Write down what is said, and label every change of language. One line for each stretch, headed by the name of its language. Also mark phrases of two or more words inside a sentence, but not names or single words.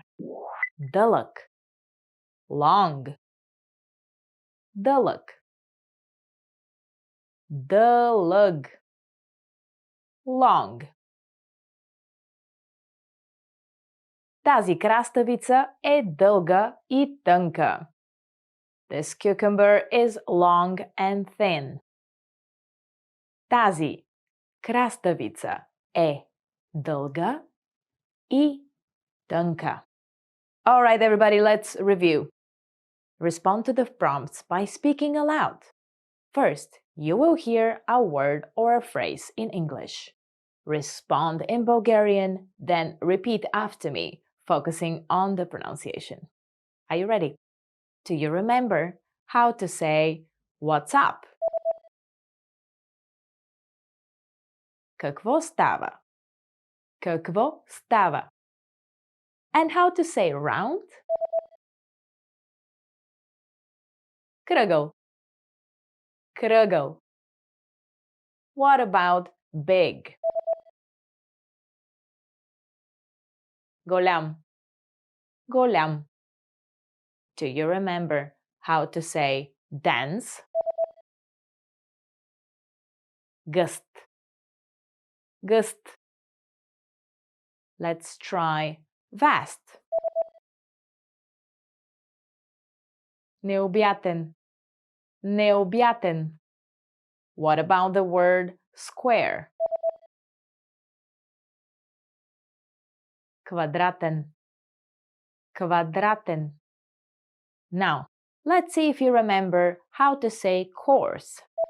Bulgarian: Дълъг. Long. Дълъг. Дълъг.
English: Long.
Bulgarian: Тази краставица е дълга и тънка.
English: This cucumber is long and thin.
Bulgarian: Тази краставица е дълга и тънка.
English: All right, everybody, let's review. Respond to the prompts by speaking aloud. First, you will hear a word or a phrase in English. Respond in Bulgarian, then repeat after me, focusing on the pronunciation. Are you ready? Do you remember how to say "What's up"?
Bulgarian: Какво става? Какво става?
English: And how to say round?
Bulgarian: Кръгъл. Кръгъл.
English: What about big?
Bulgarian: Голям. Голям.
English: Do you remember how to say dense?
Bulgarian: Гъст. Гъст.
English: Let's try vast.
Bulgarian: Необятен. Необятен.
English: What about the word square?
Bulgarian: Квадратен. Квадратен.
English: Now, let's see if you remember how to say coarse.